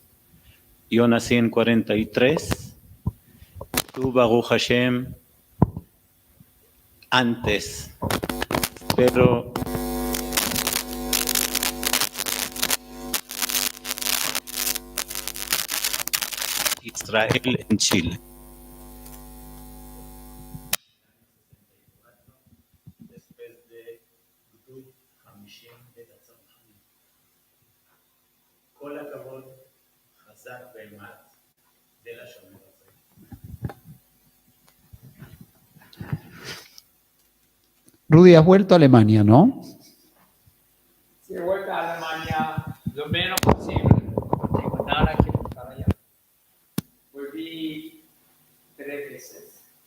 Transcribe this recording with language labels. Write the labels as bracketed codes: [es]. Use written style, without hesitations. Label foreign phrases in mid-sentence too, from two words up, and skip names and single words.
[es] Yo nací en 43, tú, [he] ברוך השם, [es] antes, pero Israel en Chile. Después de Gdud 50 de הצנחנים. [he] כל הכבוד, חזק ואמץ, זה לשומר הזה. [es] Rudy, has vuelto a Alemania, ¿no? Si he vuelto a Alemania lo menos posible. No tengo nada que buscar allá. Volví 3 veces.